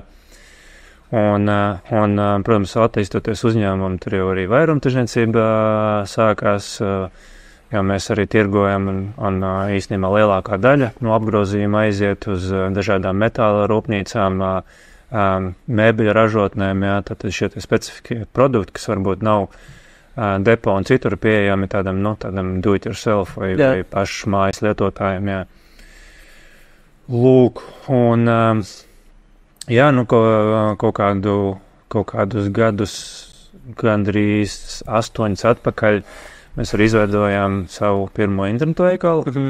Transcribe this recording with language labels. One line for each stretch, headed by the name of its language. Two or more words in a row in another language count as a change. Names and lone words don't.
Latvian: Un, protams, attīstoties uzņēmumam, tur jau arī vairumtirdzniecība sākās, jo mēs arī tirgojam, un īstenībā lielākā daļa no apgrozījuma aiziet uz dažādām metāla rūpnīcām, mēbeļu ražotnēm, jā, tad šie specifiskie produkti, kas varbūt nav depo un citur pieejami tādam
English: do-it-yourself
Latvian: vai pašu mājas lietotājiem, jā. Lūk, un jā, nu, kaut kādus gadus, gandrīz 8 atpakaļ, mēs arī izveidojām savu pirmo internetu veikalu.